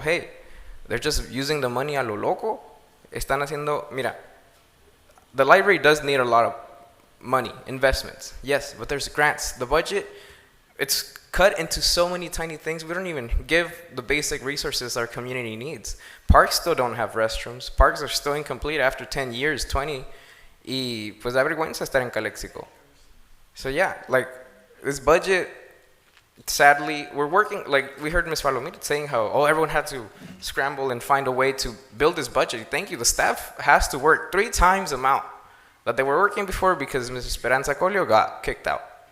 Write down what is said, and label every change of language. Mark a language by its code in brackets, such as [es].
[en] Hey, they're just using the money [es] a lo loco. Están haciendo, mira, [en] the library does need a lot of money, investments, yes, but there's grants. The budget, it's cut into so many tiny things. We don't even give the basic resources our community needs. Parks still don't have restrooms. Parks are still incomplete after 10 years, 20. [es] Y pues da vergüenza estar en Calexico. [en] So yeah, like this budget, sadly, we're working, like we heard Ms. Palomita saying how, oh, everyone had to scramble and find a way to build this budget. Thank you. The staff has to work 3 times the amount that they were working before because Ms. Esperanza Colio got kicked out.